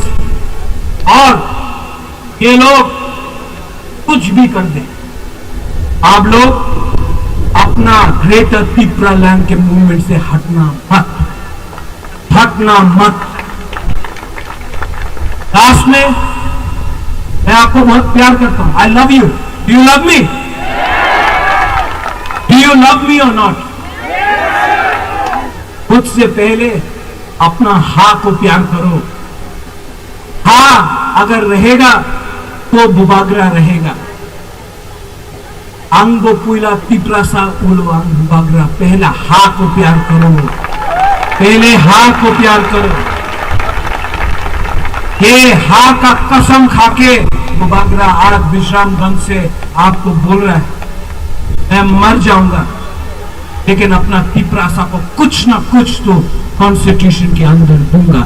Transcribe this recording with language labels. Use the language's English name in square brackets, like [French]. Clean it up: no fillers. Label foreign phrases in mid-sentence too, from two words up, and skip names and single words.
[Hindi] और ये लोग कुछ भी कर दे, आप लोग अपना ग्रेटर तिपरा लैंड के मूवमेंट से हटना मत, हटना मत। लास्ट में मैं आपको बहुत प्यार करता हूं। [English] I love you. Do you love me? Do you love me or not? [Hindi] खुद से पहले अपना हा को प्यार करो। हा अगर रहेगा तो बुबागरा रहेगा। [Kok Borok] अंगो पुइला तिपरासा उलो अंग बुबागरा। [Hindi] पहला हा को प्यार करो, पहले हा को प्यार करो। ये हा का कसम खाके बुबागरा आज विश्रामगंज से आपको बोल रहा है, मैं मर जाऊंगा लेकिन अपना तिपरासा को कुछ ना कुछ तो कॉन्स्टिट्यूशन के अंदर दूंगा।